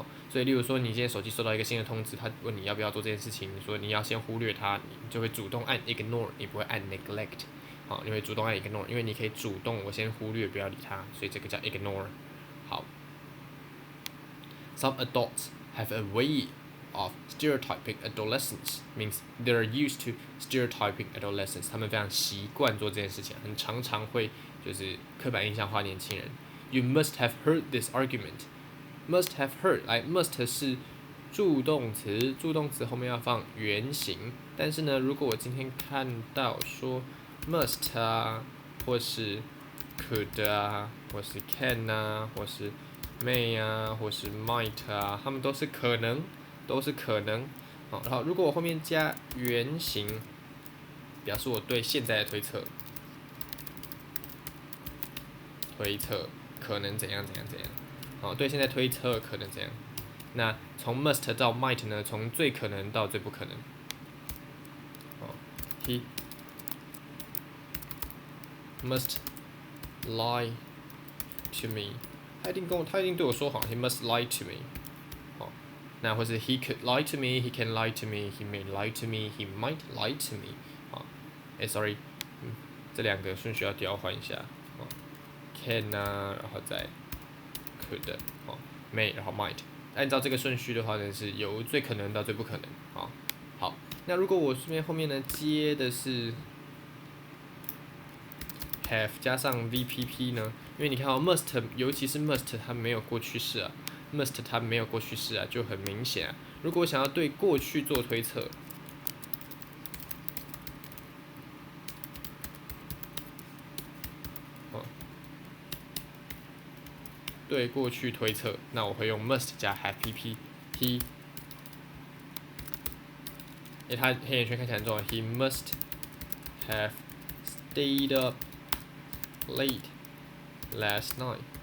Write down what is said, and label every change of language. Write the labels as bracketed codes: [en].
[zh] 所以例如说你今天手机收到一个新的通知，他问你要不要做这件事情，你说你要先忽略它，你就会主动按 ignore， 你不会按 neglect， 你会主动按 ignore， 因为你可以主动我先忽略不要理它，所以这个叫 ignore。 [en] 好 ，Some adults have a way of stereotyping adolescents, means they're used to stereotyping adolescents， [zh] 他们非常习惯做这件事情，很常会就是刻板印象化年轻人。 [en] You must have heard this argument。Must have heard， must [zh] 是助动词，助动词后面要放原形。但是呢，如果我今天看到说 must 啊，或是 could 啊，或是 can 啊，或是 may 啊，或是 might 啊，它们都是可能。然后如果我后面加原形，表示我对现在的推测可能怎样。对现在推测可能怎样？那从 must 到 might 呢？从最可能到最不可能。He [en] must lie to me， [zh] 他一定对我说谎 [en] ，he must lie to me， 好，那或是 he could lie to me，he can lie to me，he may lie to me，he might lie to me， 好，sorry， [zh] 这两个顺序要调换一下，哦 ，can 啊，然后再 could， 哦 ，may， 然后 might， 按照这个顺序的话呢，是由最可能到最不可能，好，那如果我这边后面呢接的是 have 加上 VPP 呢？因为你看must， 尤其是 must 它没有过去式啊 ，must 它没有过去式啊，就很明显啊。如果我想要对过去做推测，对过去推测，那我会用 must 加 have pp，he， 它黑眼圈看起来很重要 ， [en] he must have stayed up late last night。